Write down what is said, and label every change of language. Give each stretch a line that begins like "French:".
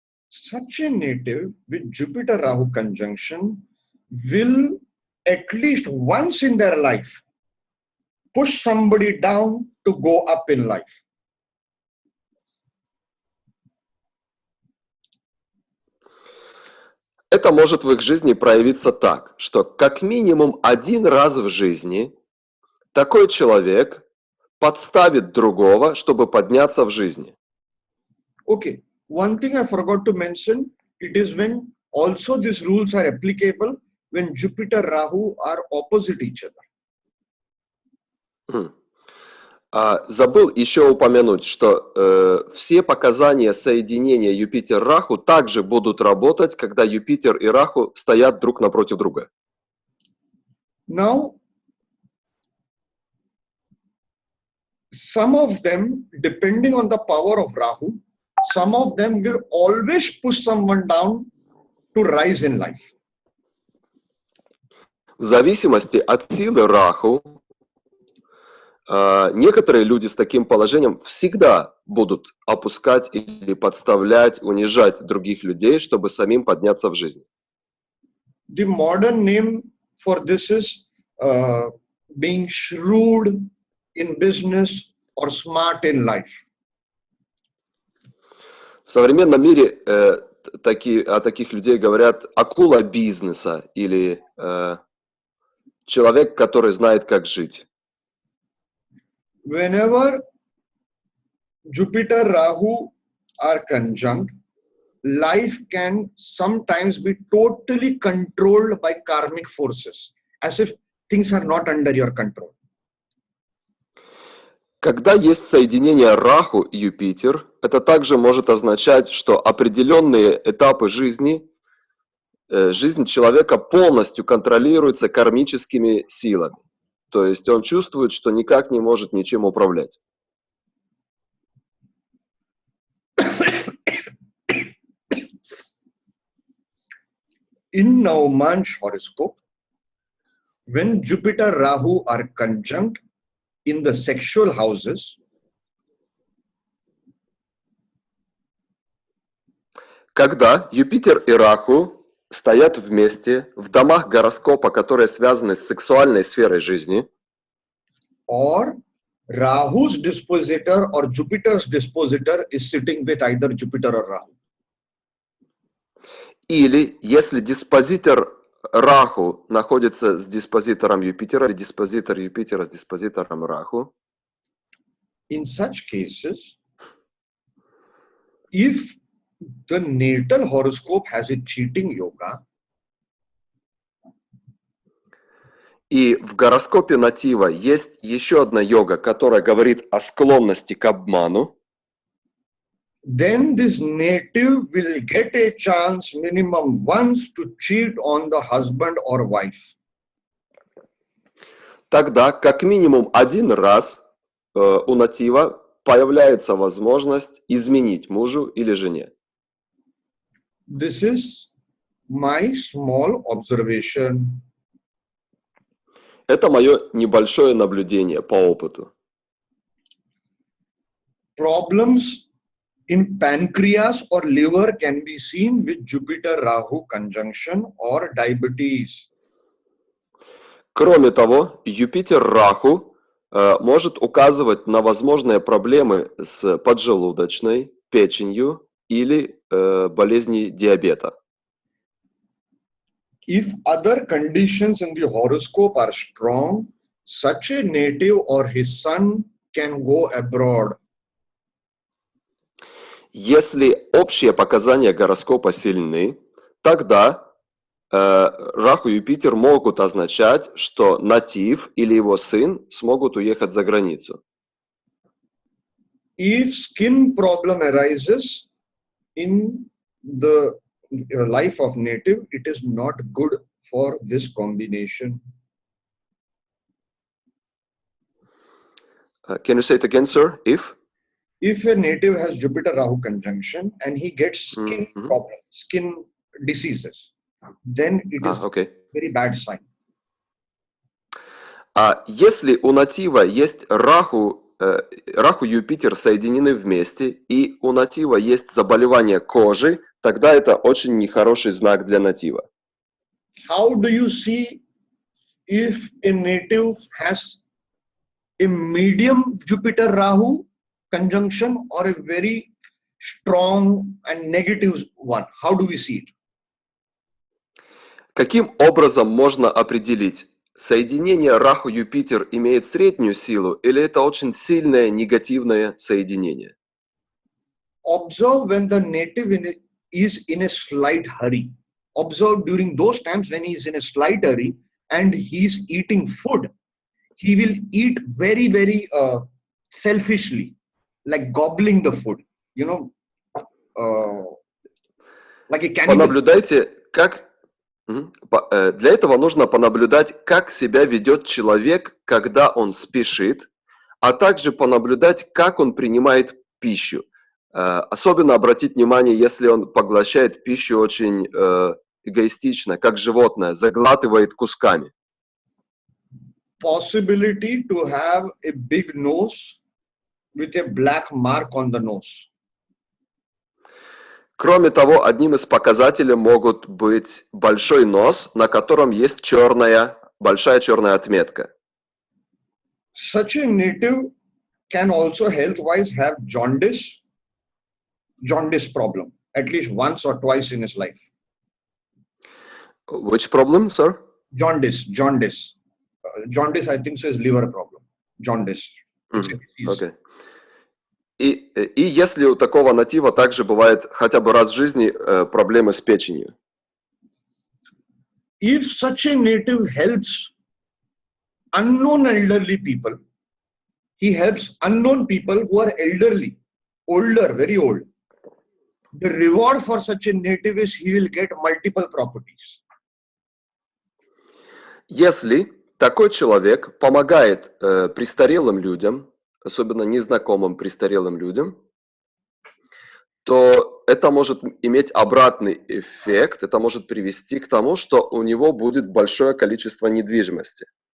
English: Such a native with Jupiter-Rahu conjunction will at least once in their life push somebody down to go up in life.
Russian: Это может в их жизни проявиться так, что как минимум один раз в жизни такой человек подставит другого, чтобы подняться в жизни.
English: Okay, one thing I forgot to mention, it is when also these rules are applicable when Jupiter-Rahu are opposite each other.
Russian: Забыл еще упомянуть, что все показания соединения Юпитер-Раху также будут работать, когда Юпитер и Раху стоят друг напротив друга.
English: Now, some of them, depending on the power of Rahu, some of them will always push someone down to rise in life.
Russian: В зависимости от силы Раху, некоторые люди с таким положением всегда будут опускать или подставлять, унижать других людей, чтобы самим подняться в жизни.
English: The modern name for this is being shrewd in business or smart in life.
Russian: В современном мире о таких людей говорят акула бизнеса или человек, который знает, как жить.
English: Whenever Jupiter-Rahu are conjunct, life can sometimes be totally controlled by karmic forces, as if things are not under your control.
Russian: Когда есть соединение Раху и Юпитер, это также может означать, что определенные этапы жизни, жизнь человека полностью контролируется кармическими силами. То есть он чувствует, что никак не может ничем управлять.
English: In Navmansh horoscope, when Jupiter Rahu are conjunct in the sexual houses,
Russian: когда Юпитер и Раху стоят вместе в домах гороскопа, которые связаны с сексуальной сферой жизни,
English: or Rahu's dispositor or Jupiter's dispositor is sitting with either Jupiter or Rahu.
Russian: или если диспозитор Раху находится с диспозитором Юпитера, или диспозитор Юпитера с диспозитором Раху,
English: In such cases, if the natal horoscope has a cheating yoga,
Russian: и в гороскопе натива есть еще одна йога, которая говорит о склонности к обману,
English: then this native will get a chance minimum once to cheat on the husband or wife.
Russian: тогда как минимум один раз у натива появляется возможность изменить мужу или жене.
English: This is my small observation.
Russian: Это мое небольшое наблюдение по опыту.
English: Problems in pancreas or liver can be seen with Jupiter-Rahu conjunction or diabetes.
Russian: Кроме того, Юпитер-Раху может указывать на возможные проблемы с поджелудочной, печенью или болезни диабета.
English: If other conditions in the horoscope are strong, such a native or his son can go abroad.
Russian: Если общие показания гороскопа сильны, тогда Раху и Юпитер могут означать, что натив или его сын смогут уехать за границу.
English: If skin problem arises in the life of native, it is not good for this combination. Can you say it again, sir? If a native has Jupiter-Rahu conjunction and he gets skin problems, skin diseases, then it is okay. very bad sign.
Russian: Если у натива есть Раху и Юпитер соединены вместе, и у натива есть заболевание кожи, тогда это очень нехороший знак для натива.
English: How do you see if a native has a medium Jupiter-Rahu conjunction or a very strong and negative one? How do we see it?
Russian: Каким образом можно определить, соединение Раху-Юпитер имеет среднюю силу или это очень сильное негативное соединение?
English: Observe when the native is in a slight hurry. Observe during those times when he is in a slight hurry and he is eating food. He will eat very, very selfishly, like gobbling the food, you know, like a cannibal.
Russian: Понаблюдайте, как... Для этого нужно понаблюдать, как себя ведет человек, когда он спешит, а также понаблюдать, как он принимает пищу. Особенно обратить внимание, если он поглощает пищу очень эгоистично, как животное, заглатывает кусками.
English: Possibility to have a big nose with a black mark on the nose.
Russian: Кроме того, одним из показателей могут быть большой нос, на котором есть большая черная отметка.
English: Such a native can also health-wise have jaundice problem, at least once or twice in his life. Which problem, sir? Jaundice. Jaundice, I think, so is liver problem. Jaundice. Okay.
Russian: И если у такого натива также бывает хотя бы раз в жизни проблемы с печенью.
English: If such a native helps unknown elderly people, he helps unknown people who are elderly, older, very old. The reward for such a native is he will get multiple properties.
Russian: Если такой человек помогает престарелым людям, особенно незнакомым престарелым людям, то это может иметь обратный эффект, это может привести к тому, что у него будет большое количество недвижимости.